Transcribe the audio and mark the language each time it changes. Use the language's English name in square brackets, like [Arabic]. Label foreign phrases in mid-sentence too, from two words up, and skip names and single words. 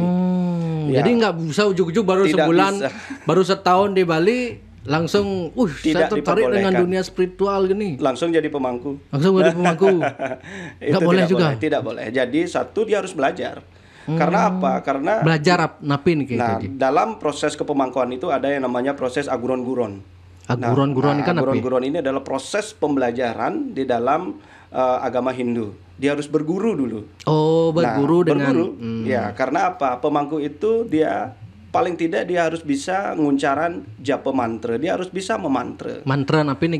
[Indonesian] Jadi nggak bisa ujuk-ujuk baru sebulan, baru setahun di Bali langsung, saya tertarik dengan dunia spiritual gini. Langsung jadi pemangku. Nggak boleh juga. Tidak boleh. Jadi satu dia harus belajar. Karena apa? Karena belajar napin dalam proses kepemangkuan itu ada yang namanya proses aguron-guron. Aguron-guron ini adalah proses pembelajaran di dalam agama Hindu. Dia harus berguru dulu. Berguru. Ya, karena apa? Pemangku itu dia paling tidak dia harus bisa nguncaran japa mantra. Dia harus bisa memantra. Mantra apa nih?